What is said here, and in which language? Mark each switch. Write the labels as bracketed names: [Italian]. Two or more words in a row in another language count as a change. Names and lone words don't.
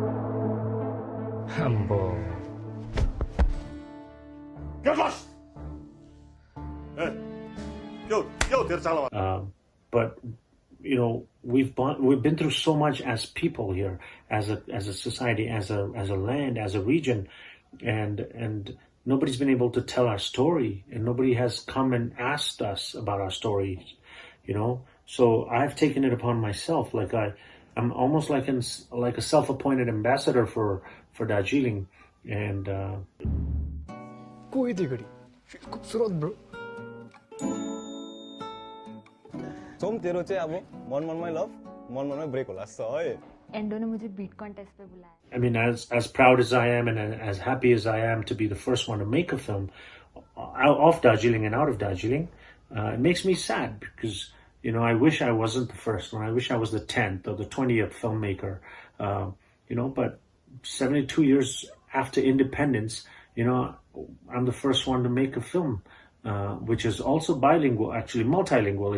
[English] But we've been through so much as people here, as a society, as a land, as a region, and nobody's been able to tell our story, and nobody has come and asked us about our stories, So I've taken it upon myself. Like I'm almost like like a self-appointed ambassador for Darjeeling, and [Hindi] कोई थी घड़ी खूबसूरत ब्रो [Nepali] सोम तेरो चाहिँ अब मन मनमै लभ मन मनमै ब्रेक होला जस्तो है [Hindi] एन्डो ने मुझे [English] beat contest [Hindi] पे बुलाया [English] I mean, as proud as I am and as happy as I am to be the first one to make a film of Darjeeling and out of Darjeeling, it makes me sad because, you know, I wish I wasn't the first one. I wish I was the 10th or the 20th filmmaker, you know, but 72 years after independence, you know, I'm the first one to make a film, which is also bilingual, actually multilingual.